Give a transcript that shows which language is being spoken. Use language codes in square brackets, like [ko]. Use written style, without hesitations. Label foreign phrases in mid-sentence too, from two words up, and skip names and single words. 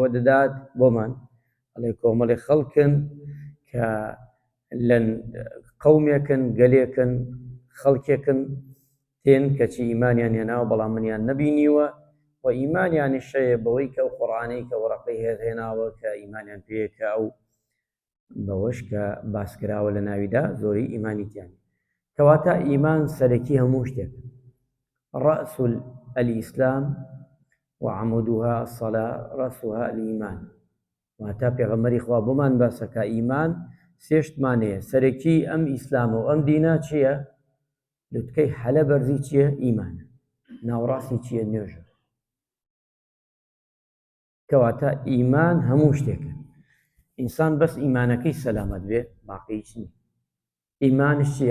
[ckb] دەدات بۆمان ئەڵێ کۆمەڵێ خەڵکن کە لە قەومێکن گەلێکن خەڵکێکن تێن کەچی ئیمانیان هێناوە بەڵام منیان نەبینیوە و ئیمانیانی شەیە بەوەی کە ئەو قورئانەی کە وەرەقەی هێناوە کە ئیمانیان پێیەکە ئەو بەوەش کە باسکراوە لە ناویدا زۆری ئیمانیتیان کەواتە ئیمان سەرەکی هەموو شتێک [ar] رأس الإسلام وعمودها الصلاة رأسها الإيمان [ckb] واتە پێغەمبەری خوا بۆمان باسەکە ئیمان سێشتمانەیە سەرەکی ئەم ئیسلامە و ئەم دینە چییە؟ لوتکەی حەلە بەرزی چییە؟ ئیمانە ناوڕاستی چییە؟ نوێژە کەواتە ئیمان هەموو شتێکە ئینسان بەس ئیمانەکەی سەلامەت بێ باقی هیچ نییە ئیمانش چییە؟